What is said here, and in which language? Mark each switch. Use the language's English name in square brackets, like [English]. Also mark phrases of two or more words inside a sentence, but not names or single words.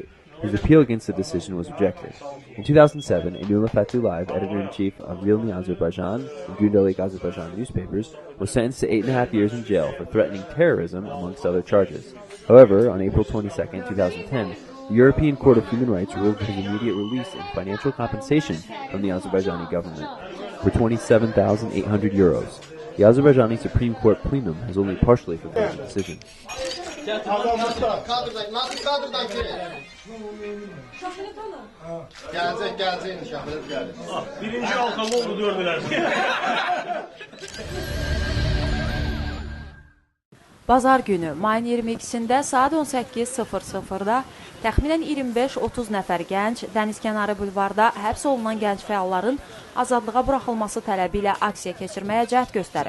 [English] His appeal against the decision was rejected. In 2007, Enula Fatulayev, editor-in-chief of Realny Azerbaijan and Gündelik Azerbaijan newspapers, was sentenced to 8.5 years in jail for threatening terrorism, amongst other charges. However, on April 22, 2010, the European Court of Human Rights ruled his immediate release and financial compensation from the Azerbaijani government for 27,800 euros. The Azerbaijani Supreme Court plenum has only partially fulfilled the decision. [Azerbaijani] Bazar günü mayın 22-sində saat 18:00-da təxminən 25-30 nəfər gənc dənizkənarı bulvarda həbs olunan gənc fəalların azadlığa buraxılması tələbi ilə aksiya keçirməyə cəhd göstərib.